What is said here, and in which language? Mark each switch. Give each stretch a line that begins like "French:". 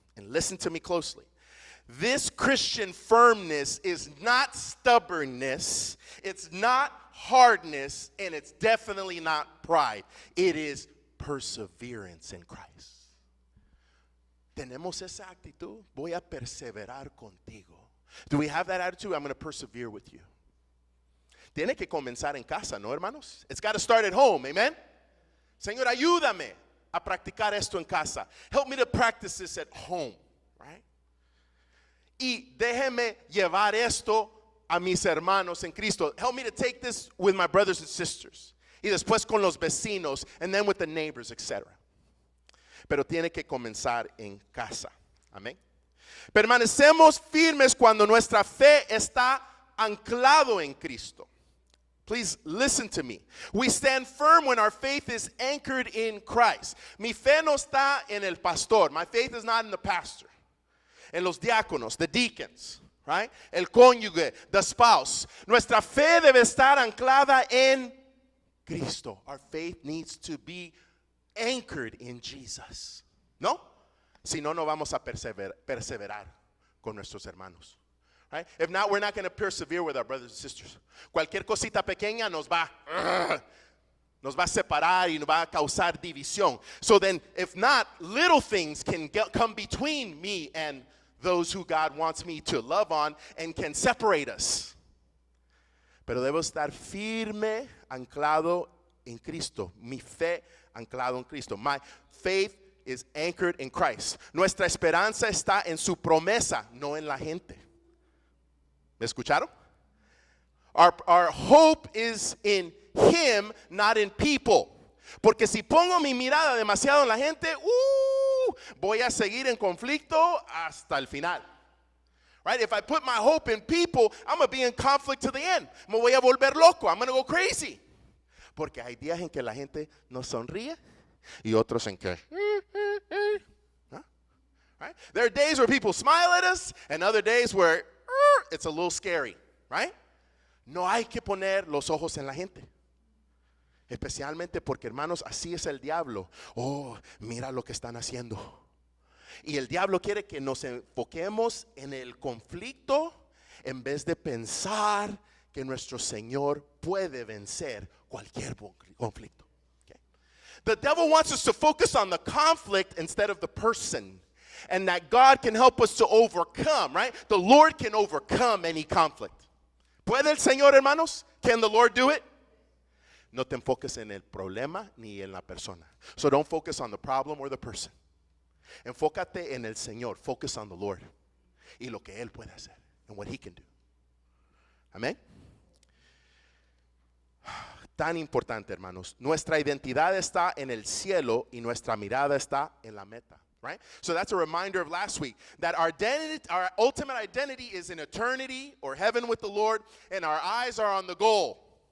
English: And listen to me closely. This Christian firmness is not stubbornness, it's not hardness, and it's definitely not pride. It is perseverance in Christ.
Spanish: ¿Tenemos esa actitud? Voy a perseverar contigo.
English: Do we have that attitude? I'm going to persevere with you.
Spanish: Tiene que comenzar en casa, ¿no, hermanos?
English: It's got to start at home, amen?
Spanish: Señor, ayúdame a practicar esto en casa.
English: Help me to practice this at home, right?
Spanish: Y déjeme llevar esto a mis hermanos en Cristo.
English: Help me to take this with my brothers and sisters.
Spanish: Y después con los vecinos,
English: and then with the neighbors, etc.
Spanish: Pero tiene que comenzar en casa. Amén. Permanecemos firmes cuando nuestra fe está anclado en Cristo.
English: Please listen to me. We stand firm when our faith is anchored in Christ.
Spanish: Mi fe no está en el pastor.
English: My faith is not in the pastor.
Spanish: En los diáconos,
English: the deacons, right?
Spanish: El cónyuge,
English: the spouse.
Spanish: Nuestra fe debe estar anclada en Cristo.
English: Our faith needs to be anchored in Jesus. ¿No?
Spanish: Si no, no vamos a perseverar con nuestros hermanos. Right?
English: If not, we're not going to persevere with our brothers and sisters.
Spanish: Cualquier cosita pequeña nos va a separar y nos va a causar división.
English: So then, if not, little things can come between me and those who God wants me to love on and can separate us.
Spanish: Pero debo estar firme, anclado en Cristo. Mi fe anclado en Cristo.
English: My faith is anchored in Christ.
Spanish: Nuestra esperanza está en su promesa, no en la gente. ¿Me escucharon?
English: Our hope is in Him, not in people.
Spanish: Porque si pongo mi mirada demasiado en la gente, voy a seguir en conflicto hasta el final.
English: Right? If I put my hope in people, I'm going to be in conflict to the end.
Spanish: Me voy a volver loco.
English: I'm going to go crazy.
Spanish: Porque hay días en que la gente nos sonríe y otros en que ¿no?
English: Right? There are days where people smile at us and other days where it's a little scary, right?
Spanish: No hay que poner los ojos en la gente. Especialmente porque, hermanos, así es el diablo. Oh, mira lo que están haciendo. Y el diablo quiere que nos enfoquemos en el conflicto en vez de pensar que nuestro Señor puede vencer cualquier conflicto.
English: Okay? The devil wants us to focus on the conflict instead of the person. And that God can help us to overcome, right? The Lord can overcome any conflict.
Spanish: ¿Puede el Señor, hermanos?
English: Can the Lord do it?
Spanish: No te enfoques en el problema ni en la persona.
English: So don't focus on the problem or the person.
Spanish: Enfócate en el Señor.
English: Focus on the Lord.
Spanish: Y lo que Él puede hacer.
English: And what He can do.
Spanish: Amén. Tan importante, hermanos. Nuestra identidad está en el cielo y nuestra mirada está en la meta.
English: Right? So that's a reminder of last week that our ultimate identity is in eternity or heaven with the Lord, and our eyes are on the goal.